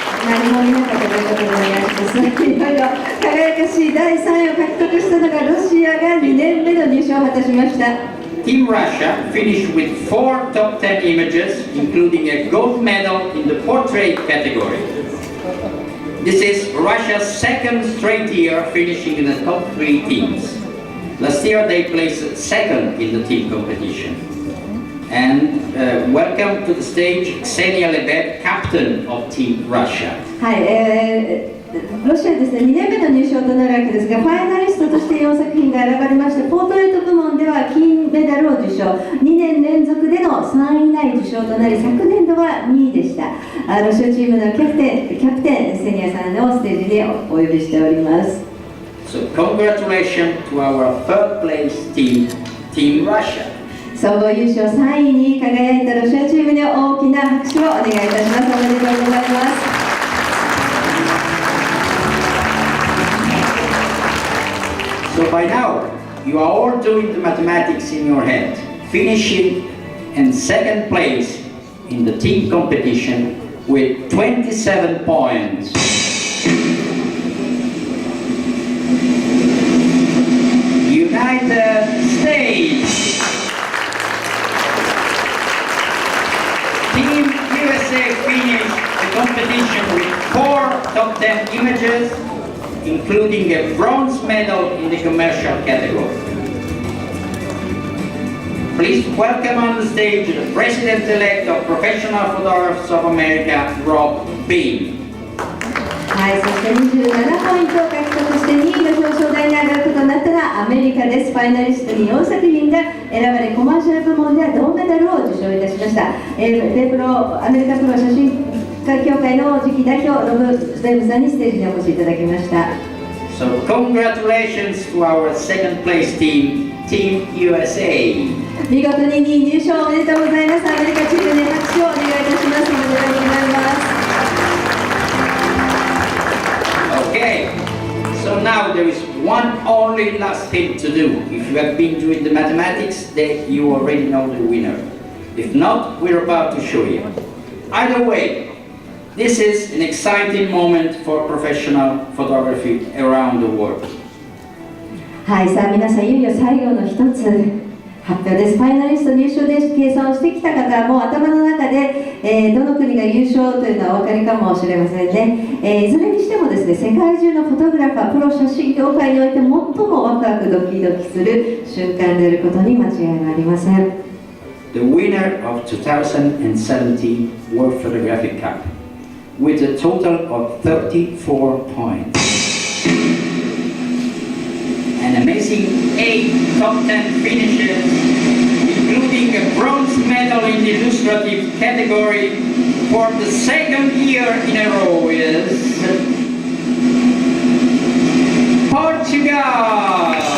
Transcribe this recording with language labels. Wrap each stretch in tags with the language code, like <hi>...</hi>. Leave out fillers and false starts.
<ja>何も見なかったということでお願いします。いろいろ輝かしい第3位を獲得したのがロシアが2年目の入賞を果たしました。</ja> <en>Team Russia finished with 4 top 10 images, including a gold medal in the portrait category. This is Russia's 2nd straight year finishing in the top 3 teams. Last year they placed 2nd in the team competition. And welcome to the stage Ksenia Lebed, captain of Team Russia.</en> <ja>はい、ロシアですね、2年目の入賞となるわけですが、ファイナリストとして4作品が選ばれまして、ポートレート部門では金メダルを受賞、2年連続での3位以内受賞となり、昨年度は2位でした。ロシアチームのキャプテンセニアさんをステージにお呼びしております。</ja> <en>So congratulations to our 3rd place team, Team Russia.</en> <ja>総合優勝3位に輝いたロシアチームに大きな拍手をお願いいたします。おめでとうございます。</ja> <en>So by now, you are all doing the mathematics in your head, finishing in 2nd place in the team competition with 27 points. United States. Team USA finished the competition with 4 top 10 images, including a bronze medal in the commercial category. Please welcome on the stage the President-elect of Professional Photographers of America, Rob Bean.</en> <ja>はい、そして27ポイントを獲得して2位の表彰台に上がることになったのはアメリカです。ファイナリストに4作品が選ばれ、コマーシャル部門では銅メダルを受賞いたしました。アメリカプロ写真家協会の次期代表ロブ・ウェブさんにステージにお越しいただきました。</ja> <en>So congratulations to our 2nd place team, Team USA.</en> <ja>見事に2位入賞おめでとうございます。アメリカチームに拍手をお願いいたします。おめでとうございます。</ja> <en>Okay, so now there is one only last thing to do. If you have been doing the mathematics, then you already know the winner. If not, we're about to show you. Either way, this is an exciting moment for professional photography around the world.</en> <ja>はい、さあ皆さん、いよいよ最後の一つ発表です。ファイナリスト入賞で計算をしてきた方はもう頭の中で、どの国が優勝というのはお分かりかもしれませんね。いずれにしてもですね、世界中のフォトグラファー、プロ写真業界において最もワクワクドキドキする瞬間であることに間違いはありません。</ja> <en>The winner of 2017 World Photographic Cup with a total of 34 points. An amazing 8 top 10 finishes, including a bronze medal in the illustrative category for the 2nd year in a row is Portugal!</en>